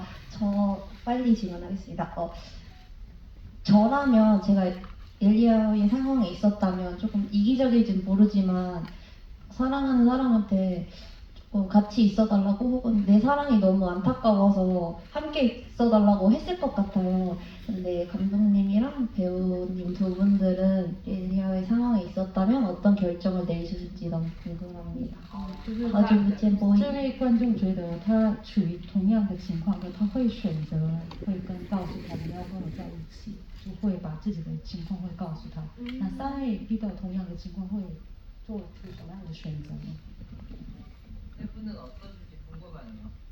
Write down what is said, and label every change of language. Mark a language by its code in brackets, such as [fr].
[ko] 저 빨리 질문하겠습니다. 저라면 제가 엘리아의 상황에 있었다면 조금 이기적일진 모르지만 사랑하는 사람한테 같이 있어달라고 혹은 내 사랑이 너무 안타까워서 함께 있어달라고 했을 것 같아요. 근데 감독님이랑 배우님 두 분들은 엘리아의 상황에 있었다면 어떤 결정을 내리셨을지 너무 궁금합니다. [zh] 好久不见播音。这位观众觉得他处于同样的情况，他会选择会告诉他们要跟我在一起，就会把自己的情况会告诉他。那三位遇到同样的情况会做出什么样的选择呢？ [ko] 네 분은 어떠신지 궁금하네요.